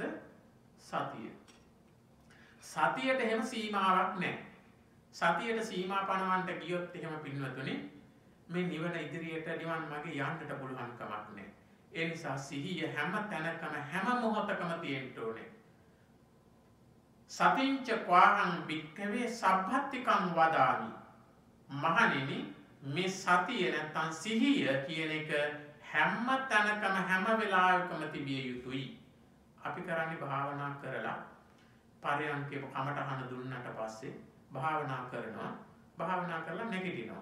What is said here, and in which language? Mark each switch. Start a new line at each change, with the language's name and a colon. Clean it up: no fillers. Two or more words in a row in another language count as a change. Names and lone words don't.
Sinhala: සතිය. සතියට එහෙම සීමාවක් නැහැ. සතියට සීමා පනවන්න ගියොත් එහෙම පින්වතුනි මේ නිවන ඉදිරියට නිවන් මාගේ යන්නට පුළුවන් කමක් නැහැ. ඒ නිසා සිහිය හැම තැනකම හැම මොහොතකම තියෙන්න ඕනේ.
Pali: සතිංච ක්වාහං භික්ඛවේ සබ්බත්තිකං වදාමි.
Sinhala: මහණෙනි මේ සතිය නැත්තම් සිහිය කියන එක හැම තැනකම හැම වෙලාවකම තිබිය යුතුයි. අපි කරන්නේ භාවනා කරලා පරයන්කේ කමටහන දුන්නට පස්සේ භාවනා කරනවා. භාවනා කරලා නැගිටිනවා.